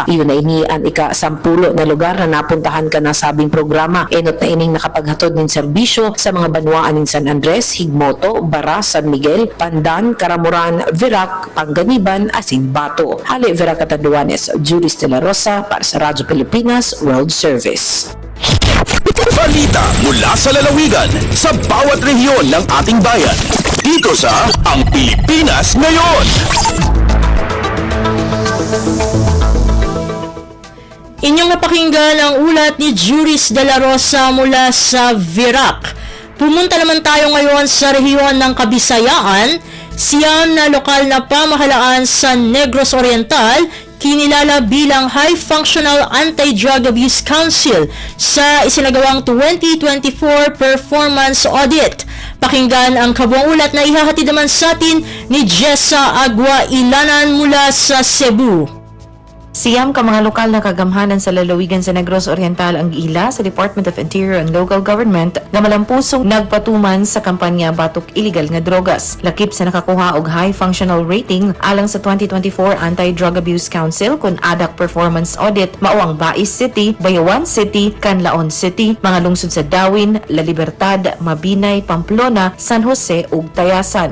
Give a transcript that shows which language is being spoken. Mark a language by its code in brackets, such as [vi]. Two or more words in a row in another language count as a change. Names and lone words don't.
[bik] Iyon na ini ang ika-10 na lugar na napuntahan ka na sabing programa. Enot na ining nakapaghatod ng serbisyo sa mga banwaan ng San Andres, Higmoto, Bara, San Miguel, Pandan, Karamuran, Virac, Panganiban, asin Bato. Hali Virac Catanduanes, Juris de la Rosa para sa Radyo Pilipinas World Service. [tl] Balita mula sa lalawigan sa bawat rehiyon ng ating bayan. Dito sa Ang Pilipinas Ngayon. Inyong napakinggan ang ulat ni Juris de la Rosa mula sa Virac. Pumunta naman tayo ngayon sa rehiyon ng Kabisayaan. Siyam na lokal na pamahalaan sa Negros Oriental kinilala bilang High Functional Anti-Drug Abuse Council sa isinagawang 2024 Performance Audit. Pakinggan ang kabuang ulat na ihahatid naman sa atin ni Jessa Agua Ilanan mula sa Cebu. [ceb] Siyam ka mga lokal na kagamhanan sa lalawigan sa Negros Oriental ang giila sa Department of Interior and Local Government nga malampusong nagpatuman sa kampanya batok illegal nga drogas. Lakip sa nakakuha og [en] high functional rating [ceb] alang sa 2024 Anti-Drug Abuse Council kun ADAC Performance Audit mao ang Bais City, Bayawan City, Canlaon City, mga lungsod sa Dawin, La Libertad, Mabinay, Pamplona, San Jose ug Tayasan.